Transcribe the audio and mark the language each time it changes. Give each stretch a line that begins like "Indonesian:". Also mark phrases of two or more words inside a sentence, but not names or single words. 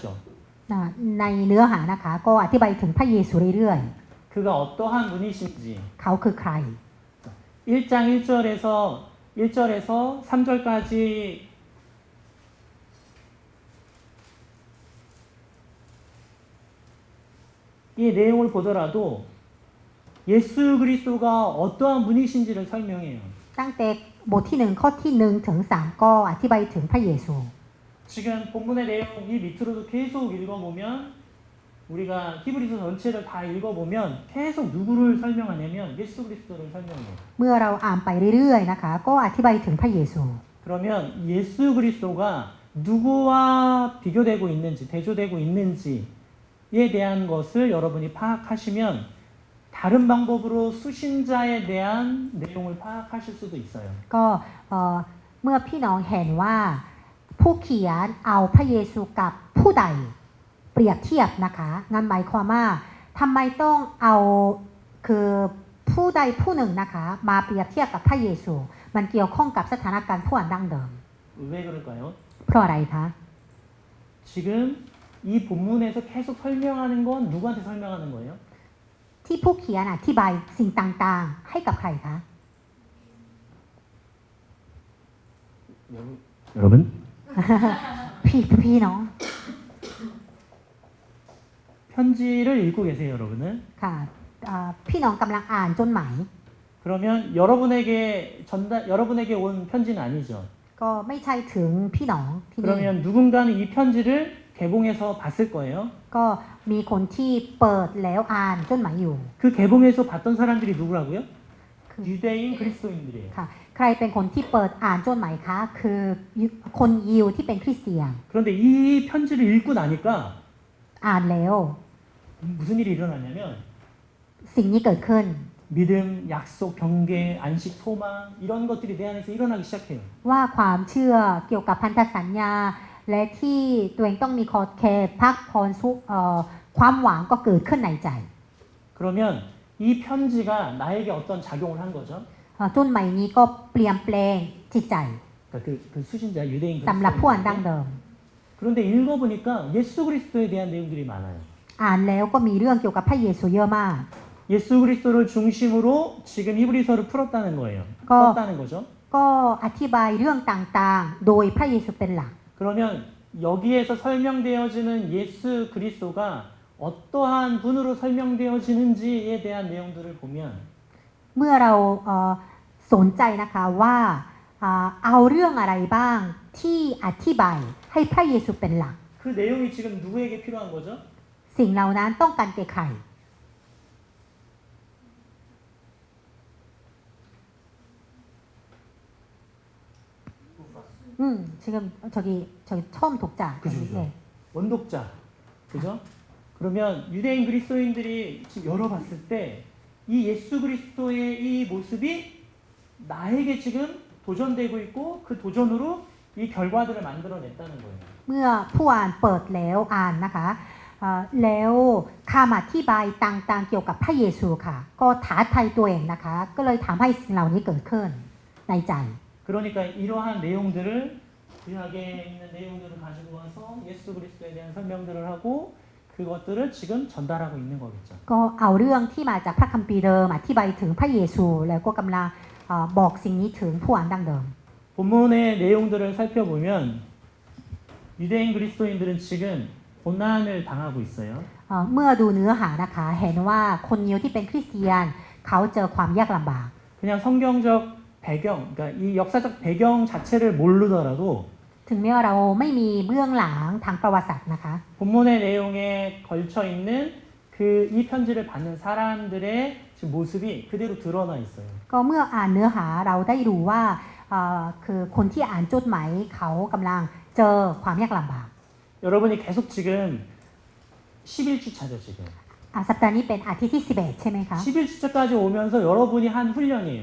Thai: ในเนื้อหานะคะ ก็อธิบายถึงพระเยซูเรื่อย
Korean: 그가 어떠한 분이신지
Thai: ๆ เขาคือใคร
Korean: 1장 1절에서 3절까지 이 내용을 보더라도 예수 그리스도가 어떠한 분이신지를 설명해요.
Thai: ตั้งแต่บทที่ 1 ข้อที่ 1 ถึง 3 ก็อธิบายถึงพระเยซู
Korean: 지금 본문의 내용 이 밑으로도 계속 읽어보면 우리가 히브리서 전체를 다 읽어보면 계속 누구를 설명하냐면 예수 그리스도를 설명해요.
Thai: เมื่อเราอ่านไปเรื่อยๆนะคะ ก็อธิบายถึงพระเยซู
Korean: 그러면 예수 그리스도가 누구와 비교되고 있는지 대조되고 있는지에 대한 것을 여러분이 파악하시면 다른 방법으로 수신자에 대한 내용을 파악하실 수도 있어요.
Thai: ก็เมื่อพี่น้องเห็นว่าผู้เขียนเอาพระเยซูกับผู้ใดเปรียบเทียบนะคะงั้นหมายความว่าทำไมต้องเอาคือผู้ใดผู้หนึ่งนะคะมาเปรียบเทียบกับพระเยซู มันเกี่ยวข้องกับสถานการณ์ผู้อ่านดั้งเดิม
Korean: 왜 그럴까요?
Thai: เพราะอะไรคะ
Korean: 지금 이 본문에서 계속 설명하는 건 누구한테 설명하는 거예요?
Thai: ที่ผู้เขียนอธิบายสิ่งต่างๆ ให้กับใครคะ
Korean: 여러분?
Thai: พี่น้อง
Korean: 편지를 읽고 계세요, 여러분은.
Thai: ค่ะพี่น้องกำลังอ่านจดหมาย
Korean: 그러면 여러분에게 온 편지는 아니죠.
Thai: ก็ไม่ใช่ถึงพี่น้องที่นี่
Korean: 그러면 누군가는 이 편지를 개봉해서 봤을 거예요.
Thai: ก็มีคนที่เปิดแล้วอ่านจดหมายอยู่
Korean: 그 개봉해서 봤던 사람들이 누구라고요? 그- 유대인 그리스도인들이에요.
Thai: ค่ะ ใครเป็นคนที่เปิดอ่านจดหมายคะ คือคนยิวที่เป็นคริสเตียน
Korean: 그런데 이 편지를 읽고 나니까
Thai: อ่านแล้ว
Korean: 무슨 일이 일어나냐면
Thai: สิ่งนี้เกิดขึ้น
Korean: 믿음, 약속, 경계, 안식, 소망 이런 것들이 내 안에서 일어나기 시작해요.
Thai: ว่าความเชื่อเกี่ยวกับพันธสัญญา และที่ตัวเองต้องมีขอบเขตพักพรสุขความหวังก็เกิดขึ้นในใจ
Korean: 그러면 이 편지가 나에게 어떤 작용을 한 거죠?
Thai: จุนใหม่นี้ก็เปลี่ยนแปลงจิตใจ
Korean: 그러니까 그 수신자 유대인
Thai: สำหรับผู้อ่านดั้ง
Korean: 그리스도인들에게.
Thai: เดิม
Korean: 그런데 읽어보니까 예수 그리스도에 대한 내용들이 많아요.
Thai: อ่านแล้วก็มีเรื่องเกี่ยวกับพระเยซูเยอะมาก
Korean: 예수 그리스도를 중심으로 지금 히브리서를 풀었다는 거예요. 거- 썼다는 거죠.
Thai: ก็อธิบายเรื่องต่างๆ โดยพระเยซูเป็นหลัก
Korean: 그러면 여기에서 설명되어지는 예수 그리스도가 어떠한 분으로 설명되어지는지에 대한 내용들을 보면
Thai: เมื่อเราสนใจนะคะว่าเอาเรื่องอะไรบ้างที่อธิบายให้พระเยซูเป็นหลัก
Korean: 그 내용이 지금 누구에게 필요한 거죠?
Thai: สิ่งเหล่านั้นต้องการแก่ใคร
Korean: 지금 저기 처음 독자. 그죠, 그죠. 네. 원독자. 그죠? 그러면 유대인 그리스도인들이 지금 열어봤을 때 이 예수 그리스도의 이 모습이 나에게 지금 도전되고 있고 그 도전으로 이 결과들을 만들어냈다는 거예요.
Thai: เมื่อผู้อ่านเปิดแล้วอ่านนะคะแล้วคำอธิบายต่างๆเกี่ยวกับพระเยซูค่ะ ก็ท้าทายตัวเองนะคะ ก็เลยทำให้สิ่งเหล่านี้เกิดขึ้นในใจ
Korean: 그러니까 이러한 내용들을 구약에 있는 내용들을 가지고 와서 예수 그리스도에 대한 설명들을 하고 그것들을 지금 전달하고 있는 거겠죠.
Thai: ก็เอาเรื่องที่มาจากพระคัมภีร์เดิมอธิบายถึงพระเยซูแล้วก็กำลังบอกสิ่งนี้ถึงผู้อ่านดั้งเดิม
Korean: 본문의 내용들을 살펴보면 유대인 그리스도인들은 지금 고난을 당하고 있어요.
Thai: เมื่อดูเนื้อหานะคะเห็นว่าคนยิวที่เป็นคริสเตียนเขาเจอความยากลำบาก
Korean: 그냥 성경적 배경, 그러니까 이 역사적 배경 자체를 모르더라도
Thai: ถึงแม้ว่าเราไม่มีเบื้องหลังทางประวัติศาสตร์นะคะ
Korean: 본문의 내용에 걸쳐 있는 그 이 편지를 받는 사람들의 지금 모습이 그대로 드러나 있어요.
Thai: ก็เมื่ออ่านเนื้อหาเราได้รู้ว่าคือคนที่อ่านจดหมายเขากำลังเจอความยากลำบาก
Korean: 여러분이 계속 지금 11주차죠 지금.
Thai: สัปดาห์นี้เป็นอาทิตย์ที่ 11 ใช่ไหมคะ
Korean: 11주차까지 오면서 여러분이 한 훈련이에요.